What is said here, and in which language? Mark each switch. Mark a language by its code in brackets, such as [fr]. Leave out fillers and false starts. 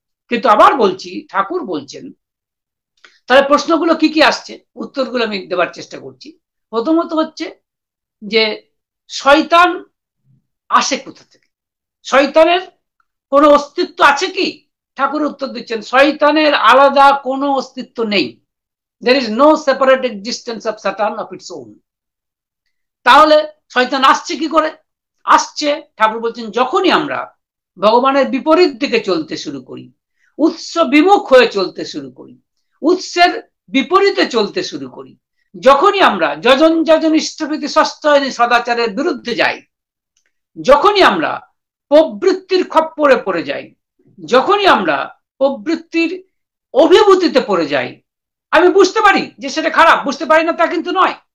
[bn] কিন্তু আবার বলছি, ঠাকুর বলছেন তাহলে প্রশ্নগুলো কি কি আসছে, উত্তরগুলো আমি দেওয়ার চেষ্টা করছি। প্রথমত হচ্ছে যে শয়তান আসে কোথা থেকে, শয়তানের কোনো অস্তিত্ব আছে কি? ঠাকুর উত্তর দিচ্ছেন শয়তানের আলাদা কোনো অস্তিত্ব নেই। [en] there is no separate existence of Satan of its own. [bn] তাহলে শয়তান আসছে কি করে? আসছে ঠাকুর বলছেন যখনই আমরা ভগবানের বিপরীত দিকে চলতে শুরু করি, উৎস বিমুখ হয়ে চলতে শুরু করি, উৎসের বিপরীতে চলতে শুরু করি, যখনই আমরা যজন যজন ইষ্টপ্রীতি ষষ্ঠয়নী সদাচারের বিরুদ্ধে যাই, যখনই আমরা প্রবৃত্তির খপ্পরে পড়ে যাই, যখনই আমরা প্রবৃত্তির অভিভূতিতে পড়ে যাই, আমি বুঝতে পারি যে সেটা খারাপ, বুঝতে পারি না তা কিন্তু নয়।